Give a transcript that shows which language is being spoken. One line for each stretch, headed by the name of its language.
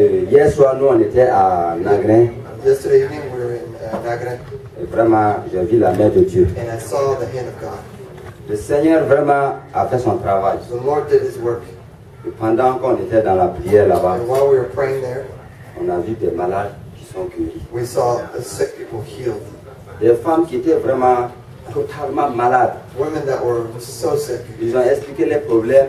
French: Hier soir, nous, on était à Nagrin.
English: Yesterday evening we were in Nagrin.
French: Et vraiment, j'ai vu la main de Dieu.
English: And I saw the hand of God.
French: Le Seigneur vraiment a fait son travail.
English: The Lord did His work.
French: Et pendant qu'on était dans la prière là-bas,
English: And while we were praying there,
French: on a vu des malades qui sont guéris.
English: we saw the sick people healed.
French: Des femmes qui étaient vraiment totalement malades.
English: Women that were so sick.
French: Ils ont expliqué les problèmes.